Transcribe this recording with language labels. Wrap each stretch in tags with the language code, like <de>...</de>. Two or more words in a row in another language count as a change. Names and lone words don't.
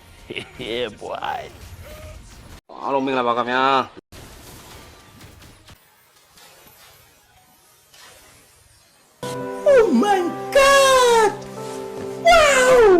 <en>Yeah, boy.</en> <my>အားလုံးမင်္ဂလာပါခင်ဗျာ</my> <en>Oh my god! Wow!</en>